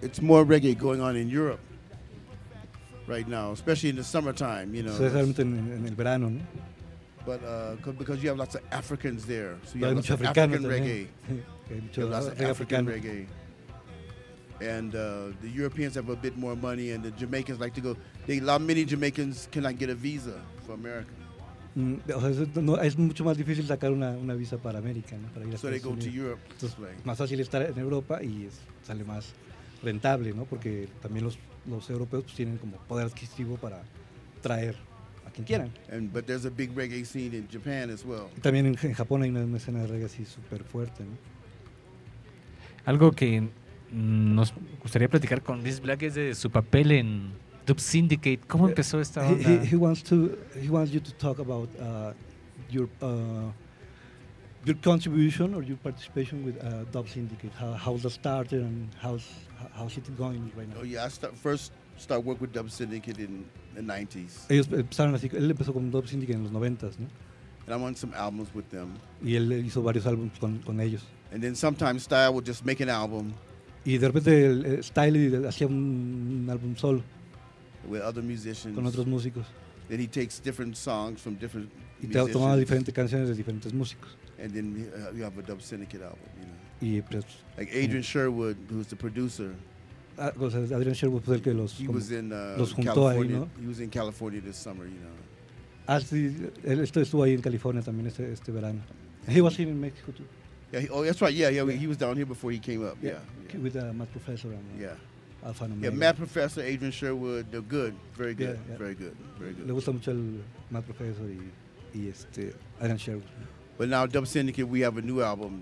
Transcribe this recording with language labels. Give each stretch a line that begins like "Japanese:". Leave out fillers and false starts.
English: It's more reggae going on in Europe right now, especially in the summertime, you know.
Spanish: Especialmente en el verano, ¿no?
English: But because you have lots of Africans there, so you have lots of African reggae. And the Europeans have a bit more money, and the Jamaicans like to go. Many Jamaicans cannot get a visa for America.
Spanish: O sea, no, es mucho más difícil sacar una visa para América, ¿no? Para ir a
English: Estados Unidos. So they go to Europe.
Spanish: Entonces, más fácil estar en Europa y sale más rentable, ¿no? Porque también los europeos pues, tienen como poder adquisitivo para traer a quien quieran.
English: But there's a big reggae scene in Japan as well.
Spanish: Y también en Japón hay una escena de reggae así súper fuerte, ¿no? Algo que nos gustaría platicar con Liz Black es de su papel en Dub Syndicate. ¿Cómo empezó esta onda?
English: He wants you to talk about your contribution or your participation with Dub Syndicate. How that started and how's it going right now? Oh yeah, I first started work with Dub Syndicate in the 90s.
Spanish: Ellos empezaron así, él empezó con Dub Syndicate en los 90s, ¿no?
English: And I'm on some albums with them.
Spanish: Y él hizo varios álbumes con ellos.
English: And then sometimes Style would just make an album.
Spanish: Y de repente Style hacía un álbum solo.
English: With other musicians.
Spanish: Con otros músicos.
English: Then he takes different songs from different
Spanish: y te
English: musicians.
Spanish: Tomaba diferentes canciones de diferentes músicos.
English: And then you have a Dub Syndicate album, you know.
Spanish: Y pues,
English: like Adrian Sherwood, who's the producer.
Spanish: Adrian Sherwood fue el que los juntó California, ahí, ¿no?
English: He was in California this summer, you know.
Spanish: Ah, sí, él estuvo ahí en California también este verano.
English: He was here in Mexico too. Yeah, that's right. Yeah. He was down here before he came up. Yeah. With Matt Professor and Alpha Omega. Yeah, Matt Professor, Adrian Sherwood, they're good. Very good. Yeah. Very good. Very good.
Spanish: Le gusta mucho el Matt Professor y Adrian Sherwood.
English: But now Dub Syndicate, we have a new album.